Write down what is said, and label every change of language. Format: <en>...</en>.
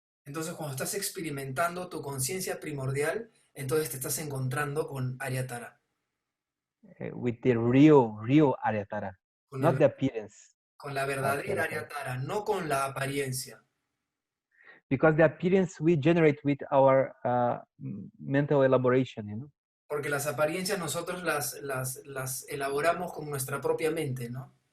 <es>Entonces, cuando estás experimentando tu conciencia primordial, entonces te estás encontrando con Aryatara.</es> <en>With the real Aryatara,</en> <es>Con,</es> <en>not</en> <es>el,</es> <en>the appearance.</en> <es>con la verdadera Aryatara, no con la apariencia.</es> <en>Because the appearance we generate with our mental elaboration, you know.</en> <es>Porque las apariencias nosotros las elaboramos con nuestra propia mente, ¿no?</es>